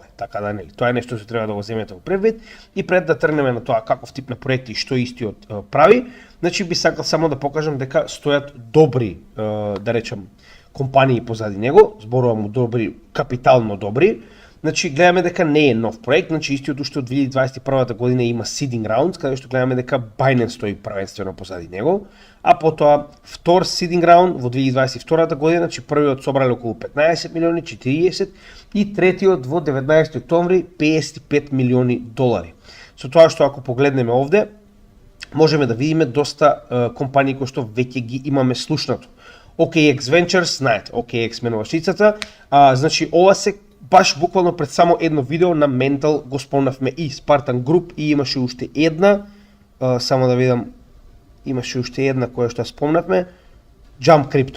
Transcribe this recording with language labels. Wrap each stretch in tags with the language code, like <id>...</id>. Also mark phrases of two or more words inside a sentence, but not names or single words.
<mk>Така да нели, тоа е нешто што треба да го земете во предвид и пред да тргнеме на тоа каков тип на проекти и што истиот прави, значи би сакал само да покажам дека стојат добри, да речам, компании позади него, зборувам о добри, капитално добри. Значи гледаме дека не е нов проект, значи истиот уште од 2021 година има</mk> <en>seeding rounds,</en> <mk>каде што гледаме дека Binance стои првенствено позади него, а потоа втор</mk> <en>seeding round</en> <mk>во 2022 година, значи првиот собрале околу 15 милиони, 40 и третиот во 19 октомври 55 милиони долари. Со тоа што ако погледнеме овде, можеме да видиме доста компании кои што веќе ги имаме слушнато. OKX Ventures, знаете, OKX менува шицата, значи ова се баш буквално пред само едно видео на Mental го спомнавме и Spartan Group и имаше уште една, само да видам, имаше уште една која што спомнавме, Jump Crypto.</mk>